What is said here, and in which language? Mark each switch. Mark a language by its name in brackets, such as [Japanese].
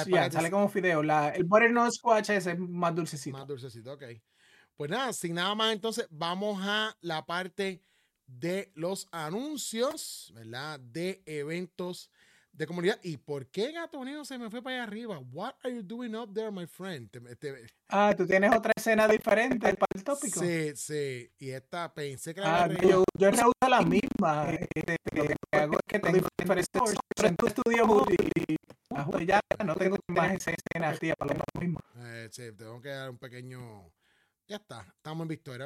[Spanish] squash. Ya, yeah, sale paquetes. como fideo. El butternut squash es más Más dulcecito. dulcecito, ok. Pues nada, sin nada más, entonces vamos a la parte de los anuncios, ¿verdad? De eventos de comunidad. ¿Y por qué Gato Negro se me fue para allá arriba? [English] What are you doing up there, my friend? [Spanish] Ah, tú tienes otra escena diferente para el tópico. Sí. Y esta pensé que la había Ah, no, arriba. yo reuso la misma. Lo Lo que hago es que tengo diferentes diferentes sources, pero tú estudias y ajusto, ya no tengo más esa escena, tía, para lo mismo. Sí, tengo que dar un pequeño. Ya está. Estamos en victoria.